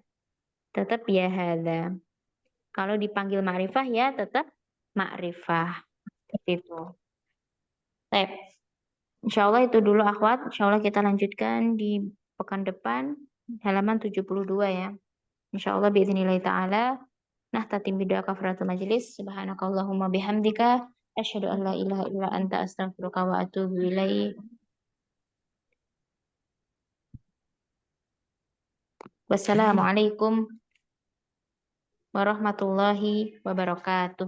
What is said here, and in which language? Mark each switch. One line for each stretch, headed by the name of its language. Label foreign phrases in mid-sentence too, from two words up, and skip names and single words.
Indonesian: Tetap ya hadza. Kalau dipanggil ma'rifah ya tetap ma'rifah. Seperti itu. Baik.
Arabic: إن شاء الله
Indonesian: itu dulu akhwat.
Arabic: إن شاء الله
Indonesian: kita lanjutkan di pekan depan. Halaman 72 ya.
Arabic: إن شاء الله بإذن الله تعالى.
Indonesian: Nah, tatim bidoa
Arabic: كفارة المجلس. سبحانك اللهم بحمدك. أشهد أن لا إله إلا أنت أستغفرك وأتوب إليك. والسلام عليكم ورحمة الله وبركاته.